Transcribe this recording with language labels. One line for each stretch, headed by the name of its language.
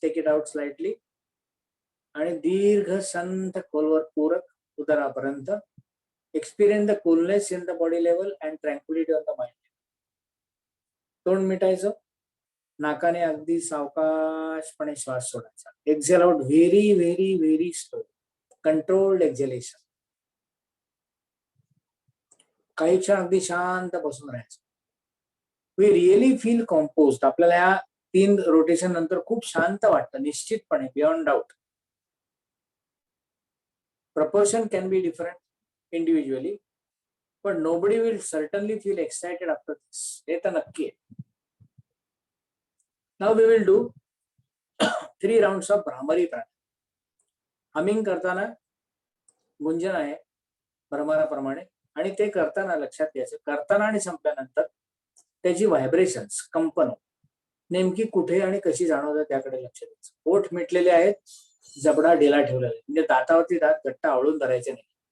English: take it out slightly
Marathi: आणि दीर्घ संथ खोलवर पूरक उदरापर्यंत.
English: Experience the coolness in the body level and tranquillity on the mind.
Marathi: तोंड मिटायचं. नाकाने अगदी सावकाशपणे श्वास सोडायचा.
English: Exhale out very very very slow. Controlled exhalation.
Marathi: काही क्षण अगदी शांत बसून राहायचं.
English: We really feel composed.
Marathi: आपल्याला या 3 रोटेशन नंतर खूप शांत वाटतं निश्चितपणे, beyond doubt.
English: Proportion can be different individually, पण nobody will certainly feel excited after this.
Marathi: हे तर नक्की आहे.
English: Now we will do 3 rounds of bhramari pranayama.
Marathi: Humming करताना गुंजन आहे भ्रमराप्रमाणे, आणि ते करताना लक्षात घ्यायचं, करताना आणि संपल्यानंतर त्याची व्हायब्रेशन्स, कंपन नेमकी कुठे आणि कशी जाणवतात त्याकडे लक्ष द्यायचं. ओठ मिटलेले आहेत, जबडा ढिला ठेवलेला आहे, म्हणजे दातावरती दात घट्ट आवळून धरायचे नाही.